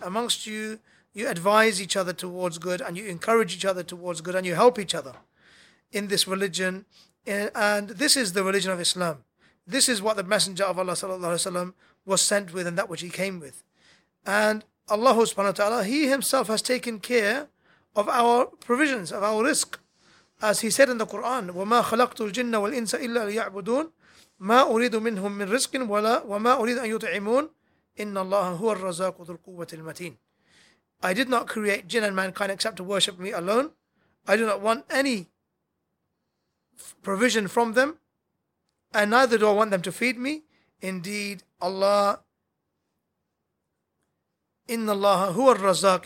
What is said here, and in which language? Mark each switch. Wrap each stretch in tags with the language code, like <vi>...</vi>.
<en>Amongst you, you advise each other towards good, and you encourage each other towards good, and you help each other in this religion. And this is the religion of Islam. This is what the Messenger of Allah sallallahu alaihi wasallam was sent with, and that which he came with. And Allah subhanahu wa ta'ala, He Himself has taken care of our provisions, of our risk.</en> <ar>As He said in the Quran, وَمَا خَلَقْتُ الْجِنَّ وَالْإِنسَ إِلَّا لِيَعْبُدُونَ مَا أُرِيدُ مِنْهُمْ مِنْ رِزْقٍ وَمَا أُرِيدُ أَنْ يُطْعِمُونَ إِنَّ اللَّهَ هُوَ الرَّزَاقُ ذُو الْقُوَّةِ الْمَتِينَ.</ar> <en>I did not create jinn and mankind except to worship me alone. I do not want any provision from them, and neither do I want them to feed me. Indeed, Allah,</en> <ar>inna Allah huwa al-razzaq.</ar>